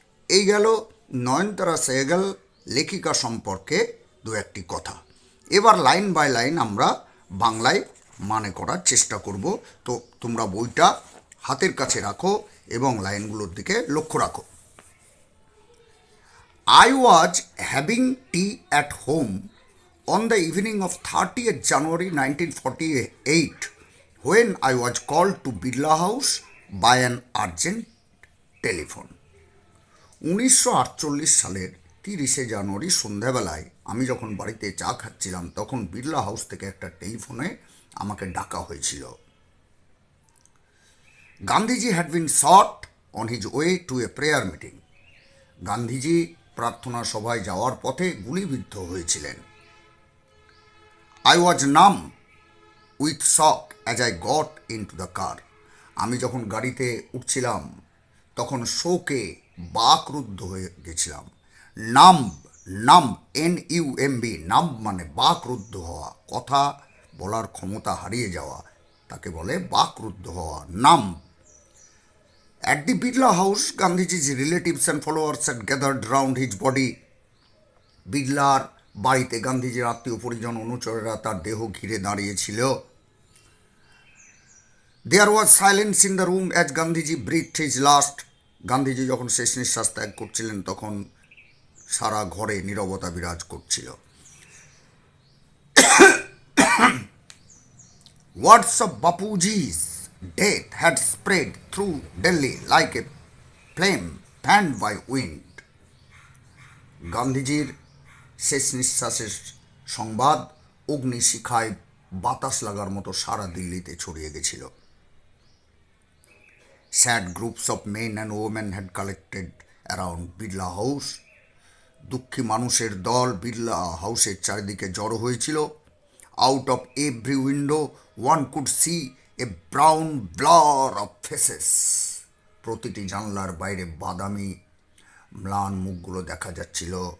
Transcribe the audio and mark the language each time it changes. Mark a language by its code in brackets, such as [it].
[bn] এই গেল নয়নতারা সেহগল লেখিকা সম্পর্কে দু একটি কথা। এবার লাইন বাই লাইন আমরা বাংলায় মানে করার চেষ্টা করব। তো তোমরা বইটা হাতের কাছে রাখো এবং লাইনগুলোর দিকে লক্ষ্য রাখো। [en] I was having tea at home on the evening of 30th January 1948 when I was called to Birla House by an urgent telephone. [bn] 1948 সালের 30শে জানুয়ারি সন্ধ্যাবেলায় আমি যখন বাড়িতে চা খাচ্ছিলাম, তখন বিড়লা হাউস থেকে একটা টেলিফোনে আমাকে ডাকা হয়েছিল। [en] Gandhiji had been shot on his way to a prayer meeting. [bn] Gandhiji প্রার্থনা সভায় যাওয়ার পথে গুলিবিদ্ধ হয়েছিলেন। [en] I was numb with shock as I got into the car. [bn] আমি যখন গাড়িতে উঠছিলাম তখন শোকে বাকরুদ্ধ হয়ে গেছিলাম। নাম NUMB, নাম মানে বাকরুদ্ধ হওয়া, কথা বলার ক্ষমতা হারিয়ে যাওয়া, তাকে বলে বাকরুদ্ধ হওয়া, নাম। [en] At the Birla House, Gandhiji's relatives and followers had gathered round his body. [bn] বিড়লার বাড়িতে গান্ধীজির আত্মীয় পরিজন অনুচরেরা তার দেহ ঘিরে দাঁড়িয়েছিল। [en] There was silence in the room as Gandhiji breathed his last. [bn] Gandhiji যখন শেষ নিঃশ্বাস ত্যাগ করছিলেন তখন সারা ঘরে নীরবতা বিরাজ করছিল। [en] Words of Bapuji's death had spread through Delhi like a flame fanned by wind. [bn] গান্ধীজির শেষ নিঃশ্বাসের সংবাদ অগ্নিশিখায় বাতাস লাগার মতো সারা দিল্লিতে ছড়িয়ে গেছিল। [en] Sad groups of men and women had collected around Birla House. [bn] দুঃখী মানুষের দল বিড়লা হাউসের চারিদিকে জড়ো হয়েছিল। [en] Out of every window one could see a brown blur of faces. [bn] প্রতিটি জানলার বাইরে বাদামি ম্লান মুখগুলো দেখা যাচ্ছিল।